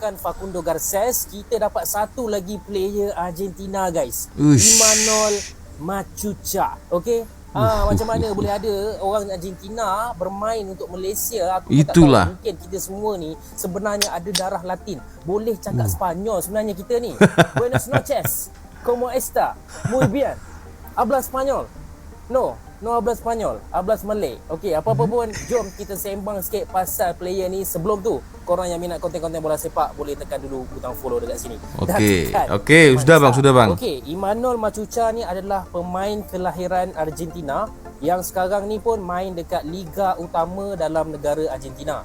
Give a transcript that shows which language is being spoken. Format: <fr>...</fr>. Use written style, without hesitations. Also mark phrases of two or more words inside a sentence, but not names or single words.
<ms>Facundo Garces, kita dapat satu lagi</ms> <en>player Argentina guys. Uish.</en> <ms>Emmanuel Machuca. Okey. Macam mana boleh ada orang Argentina bermain untuk Malaysia? Aku Itulah. tak tahu. Mungkin kita semua ni sebenarnya ada darah Latin. Boleh cakap Spanyol sebenarnya kita ni.</ms> <es>Buenas noches. ¿Cómo está? Muy bien. Habla Spanyol? No habla Spanyol. Habla Malay.</es> <ms>Okey, apa-apa pun jom kita sembang sikit pasal player ni. Sebelum tu, korang yang minat konten-konten bola sepak boleh tekan dulu butang follow dekat sini. Okey, sudah bang. Okey, Imanol Machuca ni adalah pemain kelahiran Argentina yang sekarang ni pun main dekat liga utama dalam negara Argentina.</ms>